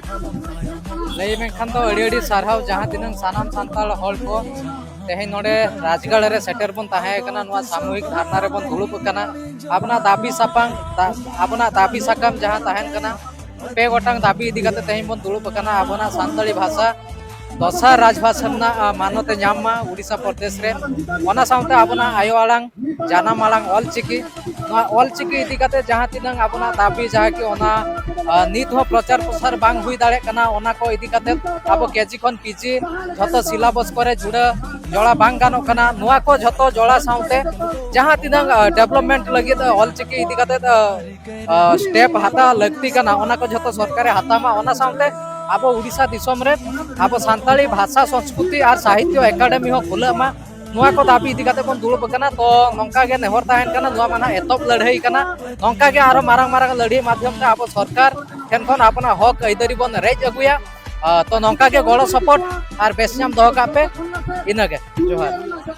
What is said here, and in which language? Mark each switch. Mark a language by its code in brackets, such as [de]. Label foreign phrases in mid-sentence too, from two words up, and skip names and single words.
[sat] लई में खान तो अड़ी सारहाव जहां तिनंग सानाम सांताल हॉल को तेहे नोडे राजगढ़ रे सेटर बन ताहे कना नुआ [hi] सामूहिक धरना [sat] रे बन दुलुप कना अपना दाबी सापांग अपना दाबी साकम जहां ताहेन कना पे गोटांग दाबी इदी कते तेहे बन दुलुप कना अपना सांताली भाषा दशा राजभाषा मानते नामा उड़ीसा प्रदेश रे ओना साउते अपना आयो आलांग जानाम आलांग ऑलचिकी ऑलचिकी इदी कते जहां तिनंग अपना दाबी जहां कि ओना नित हो [hi] प्रचार प्रसार [sat] बांग हुई दाड़े कना ओना को इदी कते अब केजी खन पीजी जतो सिलेबस करे जुड़ा जोड़ा बांग गानो कना नुआ को जतो जोड़ा साउते जहां तिनंग डेवलपमेंट लगी ऑलचिकी इदी कते स्टेप हाता लगती कना ओना को जतो सरकारे हातामा ओना साउते अब उड़ीसा दिसम रे अब सान्ताली [hi] भाषा संस्कृति और साहित्य एकाडेमी [sat] हो खुलेमा नुआ को दाबी इदी कते बन दुलुब कना तो नोंका गे नेहर ताहेन कना नुआ माना एतप लड़ाई कना नोंका गे आरो मारंग मारंग लड़ाई माध्यम ते अब सरकार ठेन खन अपना हक आइदारी बन रेज अगुया तो नोंका गे गड़ो सपोर्ट और बेसनाम दो कापे इनगे जोहार।